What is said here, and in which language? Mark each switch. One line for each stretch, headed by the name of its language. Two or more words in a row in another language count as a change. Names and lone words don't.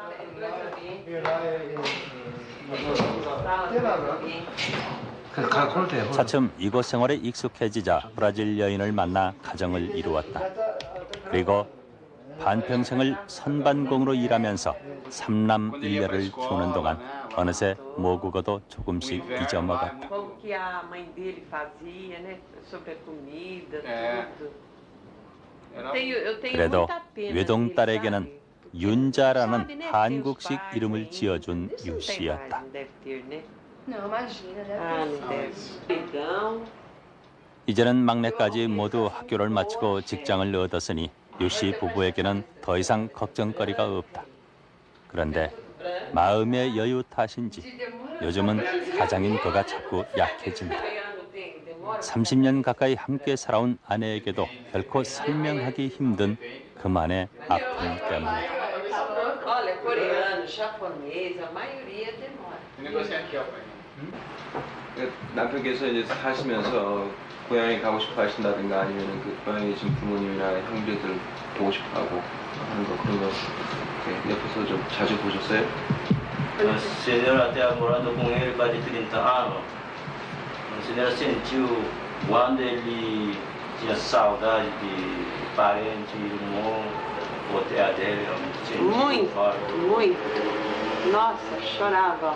Korean: 차츰 이곳 생활에 익숙해지자 브라질 여인을 만나 가정을 이루었다. 그리고 반평생을 선반공으로 일하면서 삼남 일녀를 키우는 동안 어느새 모국어도 조금씩 잊어먹었다.
Portuguese: Como que a mãe dele fazia, né? Sobre a comida, tudo. Eu tenho
Korean: 그래도
Portuguese: muita pena
Korean: 외동딸에게는
Portuguese: dele, sabe?
Korean: 윤자라는
Portuguese: Sabe, né,
Korean: 한국식
Portuguese: ter os pais
Korean: 이름을
Portuguese: ainda.
Korean: 지어준
Portuguese: Isso
Korean: 유
Portuguese: não tem
Korean: 씨였다.
Portuguese: mais, não deve ter, né? Não, imagina, deve Ah, não deve. Então,
Korean: 이제는 막내까지 모두 학교를 마치고 직장을 얻었으니 유 씨 부부에게는 더 이상 걱정거리가 없다. 그런데 마음의 여유 탓인지 요즘은 가장인 그가 자꾸 약해진다. 30년 가까이 함께 살아온 아내에게도 결코 설명하기 힘든 그만의 아픔 때문이다.
Portuguese: olha, coreano, japonês, a maioria demora.
Korean: 남편께서 이제 사시면서 고향에 가고 싶어 하신다든가 아니면 그 고향에 지금 부모님이나 형제들 보고 싶어 하고 하는 거 그런 거 옆에서 좀 자주 보셨어요?
Portuguese: Se ela até morando com ele quase 30 anos, se ela sentiu quando ele tinha saudade de parente, irmão, ou terra dele, Muito. Nossa, chorava.